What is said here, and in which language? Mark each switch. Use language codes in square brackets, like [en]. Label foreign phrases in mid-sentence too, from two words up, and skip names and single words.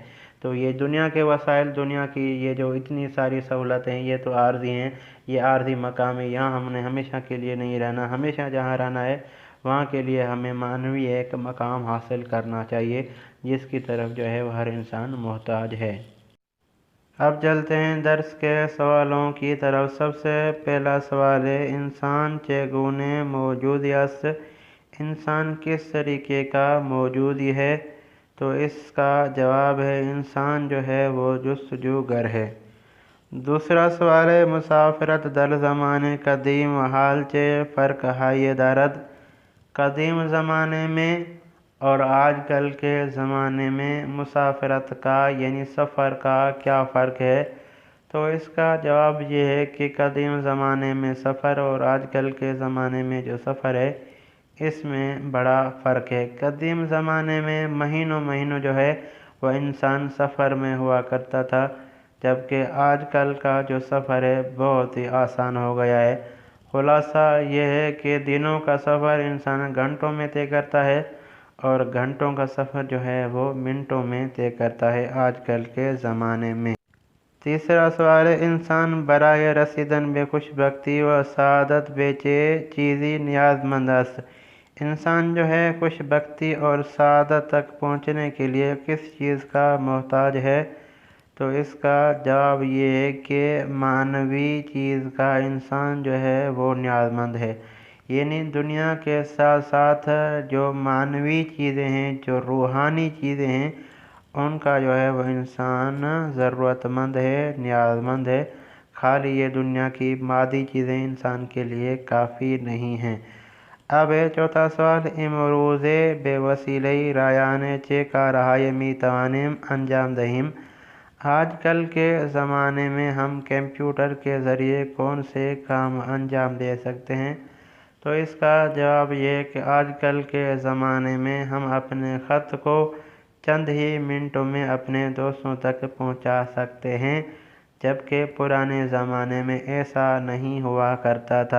[ur] تو یہ دنیا کے وسائل، دنیا کی یہ جو اتنی ساری سہولتیں ہیں، یہ تو عارضی ہیں، یہ عارضی مقام ہے، یہاں ہم نے ہمیشہ کے لیے نہیں رہنا۔ ہمیشہ جہاں رہنا ہے وہاں کے لیے ہمیں معنوی ایک مقام حاصل کرنا چاہیے، جس کی طرف جو ہے وہ ہر انسان محتاج ہے۔ اب چلتے ہیں درس کے سوالوں کی طرف۔ سب سے پہلا سوال ہے، [fa] انسان چگونه موجودی است؟ [ur] انسان کس طریقے کا موجودی ہے؟ تو اس کا جواب ہے انسان جو ہے وہ جستجوگر ہے۔ دوسرا سوال ہے، [fa] مسافرت در زمان قدیم و حال چه فرق های دارد؟ [ur] قدیم زمانے میں اور آج کل کے زمانے میں مسافرت کا یعنی سفر کا کیا فرق ہے؟ تو اس کا جواب یہ ہے کہ قدیم زمانے میں سفر اور آج کل کے زمانے میں جو سفر ہے اس میں بڑا فرق ہے۔ قدیم زمانے میں مہینوں جو ہے وہ انسان سفر میں ہوا کرتا تھا، جبکہ آج کل کا جو سفر ہے بہت ہی آسان ہو گیا ہے۔ خلاصہ یہ ہے کہ دنوں کا سفر انسان گھنٹوں میں طے کرتا ہے، اور گھنٹوں کا سفر جو ہے وہ منٹوں میں طے کرتا ہے آج کل کے زمانے میں۔ تیسرا سوال ہے، [fa] انسان برائے رسیدن به خوش بختی و سعادت به چه چیزی نیاز مند است؟ [ur] انسان جو ہے خوش بختی اور سعادت تک پہنچنے کے لیے کس چیز کا محتاج ہے؟ تو اس کا جواب یہ ہے کہ معنوی چیز کا انسان جو ہے وہ نیاز مند ہے۔ یعنی دنیا کے ساتھ ساتھ جو معنوی چیزیں ہیں، جو روحانی چیزیں ہیں، ان کا جو ہے وہ انسان ضرورت مند ہے، نیاز مند ہے۔ خالی یہ دنیا کی مادی چیزیں انسان کے لیے کافی نہیں ہیں۔ اب ہے چوتھا سوال، [fa] امروز بے وسیلہ رایان چے کارہائے می توانیم انجام دہیم۔ [ur] آج کل کے زمانے میں ہم کمپیوٹر کے ذریعے کون سے کام انجام دے سکتے ہیں؟ تو اس کا جواب یہ ہے کہ آج کل کے زمانے میں ہم اپنے خط کو چند ہی منٹوں میں اپنے دوستوں تک پہنچا سکتے ہیں، جبکہ پرانے زمانے میں ایسا نہیں ہوا کرتا تھا۔